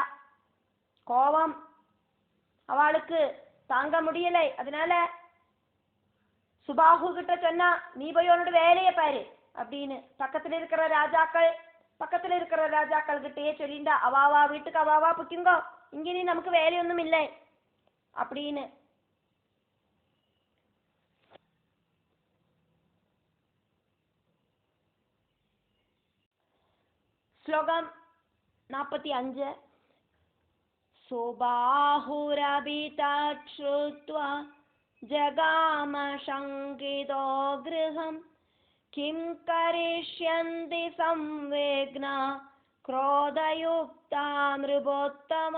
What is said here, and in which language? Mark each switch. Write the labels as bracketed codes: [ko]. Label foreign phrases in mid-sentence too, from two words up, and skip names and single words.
[ta] கோபம் அவளுக்கு தாங்க முடியலை. அதனால சுபாஹு கிட்ட சொன்னா, நீ போய் உன்னோட வேலையை பாரு அப்படின்னு பக்கத்துல இருக்கிற ராஜாக்கள் கிட்டயே சொல்லிண்டா. அவாவா வீட்டுக்கு அவாவா புக்குங்கோ, இங்கே நமக்கு வேலையொன்னும் இல்லை அப்படின்னு. [ml] ശ്ലോകം 45. [sa] सुबाहुरभितत् श्रुत्वा जगाम शङ्कितो गृहं किं करिष्यन्ति संवेग्ना क्रोधयुक्ता नृपोत्तमा.